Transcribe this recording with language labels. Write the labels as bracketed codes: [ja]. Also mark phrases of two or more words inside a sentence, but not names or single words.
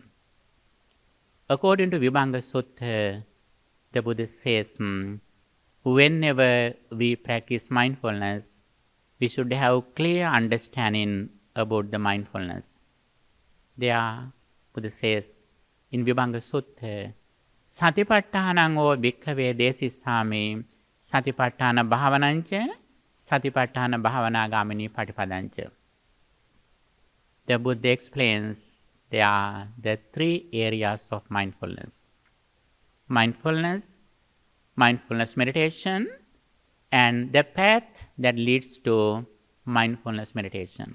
[en] According to Vibhanga Sutta, the Buddha says, whenever we practice mindfulness, we should have clear understanding about the mindfulness. There, Buddha says in Vibhanga Sutta, [pi] Satipatthānaṁ o bhikkhave desissāmi Satipatthāna bhāvanāñca Satipatthāna bhāvanāgāminí patipadanca. [en] The Buddha explains there are the three areas of mindfulness. Mindfulness meditation, and the path that leads to mindfulness meditation.